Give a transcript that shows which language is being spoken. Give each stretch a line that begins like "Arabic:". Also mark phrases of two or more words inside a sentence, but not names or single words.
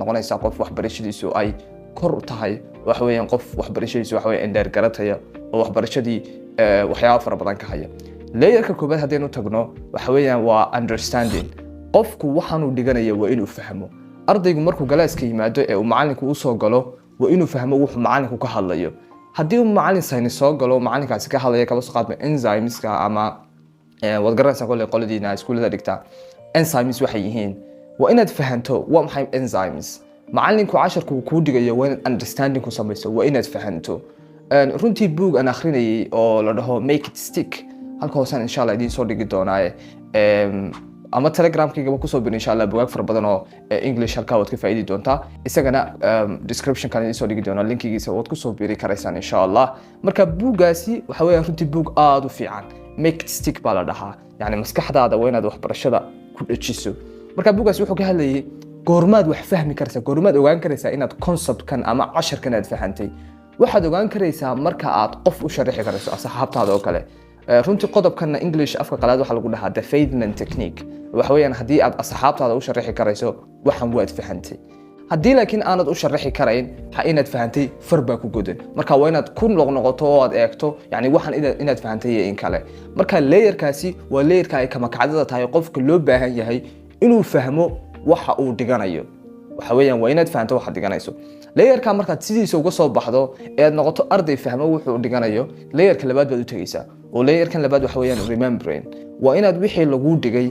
Somali: noqonaysaa qof waxbarashadiisu ay kor u tahay waxa weeyaan qof waxbarashadiisu waxa weeyaan dheer garataya oo waxbarashadii waxyaabo fara badan ka haya layerka koobaad hadaynu tagno waxa weeyaan waa understanding qofku waxaan uu dhiganayo waa inuu fahmo ardaygu markuu galaaska yimaado ee uu macalinku u soo galo waa inuu fahmo wuxuu macalinku ka hadlayo haddii uu macalin saynis soo galo macalinkaasi ka hadlaya kaba soo qaadma enzymeska ama wad garanaysaa qoladiina iskuulada dhigta enzymes waxay yihiin waa inaad fahanto waa maxay enzymes macalinku casharku ku dhigayo waa inaad understanding ku samayso waa inaad fahanto runtii book aan akhrinayay oo la dhaho
English: make it stick
Somali: halka hoosan
Arabic: إن شاء الله
Somali: idin soo dhigi doonaa ama telegramkayga ku soo bir
Arabic: إن شاء الله
Somali: buugaag fara badan oo English halka waad ka faa'iidi doontaa isagana description kan idin soo dhigi doonaa linkigiisa waad ku soo biri karaysaan
Arabic: إن شاء الله
Somali: marka buugaasi waxa weeyaan runtii buug aad u fiican
English: make it stick
Somali: baa la dhahaa yani maskaxdaada waa inaad waxbarashada ku dhajiso marka buugaasi wuxuu ka hadlayay goormaad wax fahmi karaysaa goormaad ogaan karaysaa inaad concept kan ama casharkan aad fahantay waxaad ogaan karaysaa marka aad qof u sharaxi karayso asxaabtaada oo kale runtii qodobkan English afka qalaad waxa lagu dhahaa the Feynman technique waxa weeyaan hadii aad asxaabtaada u sharaxi karayso waxan waad fahantay haddii laakiin aanad u sharaxi karayn waxa inaad fahantay farba ku godan marka waa inaad ku noqnoqoto oo aad eegto yani waxan inaad fahantay in kale marka layerkaasi waa layerka ay kama kacdada tahay qofka loo baahan yahay inuu fahmo waxa uu dhiganayo waxa weeyaan waa inaad fahanto waxa dhiganayso layerka markaad sidiisa uga soo baxdo ee noqoto arday fahmo wuxuu dhiganayo layerka labaad baad u tagaysaa oo layerkan labaad waxa weeyaan remembering waa inaad wixii lagu dhigay